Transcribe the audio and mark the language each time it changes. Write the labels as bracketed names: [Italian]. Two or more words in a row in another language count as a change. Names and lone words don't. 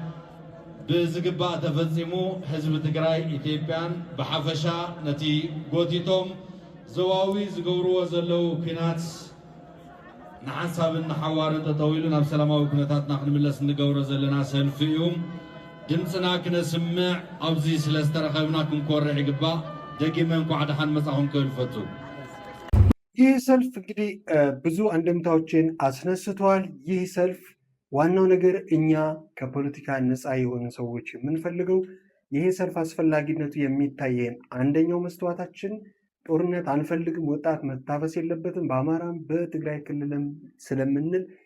[Tigrinya] ብዝግባእ ተፈፂሙ ህዝቢ ትግራይ ኢትዮጵያን ብሓፈሻ ነቲ ጎቲቶም ዘዋዊ ዝገብርዎ ዘለው ኩናት ንሓንሳብን ንሓዋርን ጠጠው ኢሉ ናብ ሰላማዊ ኩነታትና ክንምለስ እንገብሮ ዘለና ሰልፊ እዩ። ድምፅና ክነስምዕ ኣብዚ ስለዝተረኸብና ክንኮርሕ ይግባእ። ደጊመ እንኳዕ ደሓን መጻኹም ክብል ፈቱ። [Amharic] ይህ ሰልፍ እንግዲህ ብዙ አንድምታዎችን አስነስቷል። ይህ ሰልፍ ዋናው ነገር እኛ ከፖለቲካ ነፃ የሆኑ ሰዎች የምንፈልገው ይህ ሰልፍ አስፈላጊነቱ የሚታየን አንደኛው መስተዋታችን ጦርነት አንፈልግም፣ ወጣት መታፈስ የለበትም በአማራም በትግራይ ክልልም ስለምንል